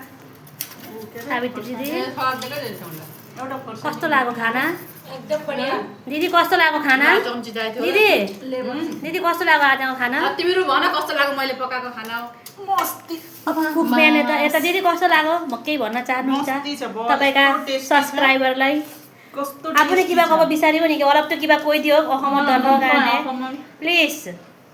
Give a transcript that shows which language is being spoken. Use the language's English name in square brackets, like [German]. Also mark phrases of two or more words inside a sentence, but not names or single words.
[Nepali] दिदी कस्तो लाग्यो खाना? एकदम बढिया। दिदी कस्तो लाग्यो खाना? दिदी दिदी कस्तो लाग्यो आजको खाना? तिम्रो भन कस्तो लाग्यो मैले पकाएको खाना? मस्ती। कुकम्यान यता दिदी कस्तो लाग्यो? म केही भन्न चाहनुहुन्छ तपाईँका सब्सक्राइबरलाई? कस्तो [Assamese] আপুনি কিবা ক'ব বিচাৰিব নেকি? অলপতো কিবা কৈ দিয়ক অসমৰ দৰ্শকৰ কাৰণে প্লিজ।